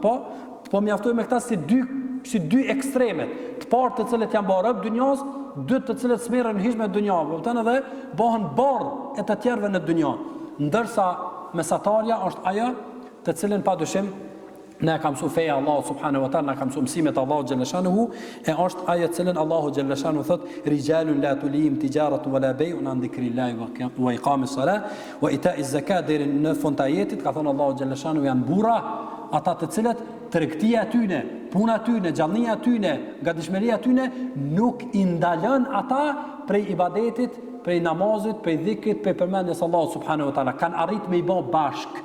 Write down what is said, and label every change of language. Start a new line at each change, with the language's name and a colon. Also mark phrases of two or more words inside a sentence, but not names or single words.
Albanian: Po mjaftojmë me këta si dy ekstremet. Të parë të cilët janë bërë dynjas, dy të cilët smerren hiç me dynjën, kupton edhe bëhen barr e të tjerëve në dynjë. Ndërsa mesatarja është ajo të cilën padyshim ne ka mësuar feja Allah
Arabic: سبحانه وتعالى,
Albanian: na ka mësuar mësimet Allah
Arabic: جل شأنه,
Albanian: e është ajo të cilën Allahu
Arabic: جل شأنه
Albanian: thot
Arabic: رجال لا تلهيهم تجارة ولا بيع عن ذكر الله وإقام الصلاة وإيتاء الزكاة,
Albanian: deri në fund të ajetit ka thënë Allahu
Arabic: جل شأنه
Albanian: janë burra ata të cilët tregtia tyne, puna tyne, gjallënia tyne, gatishmëria tyne nuk i ndalon ata prej ibadetit, prej namazit, prej dhikrit, prej përmendjes Allah
Arabic: سبحانه وتعالى,
Albanian: kanë arrit me i bë bashk.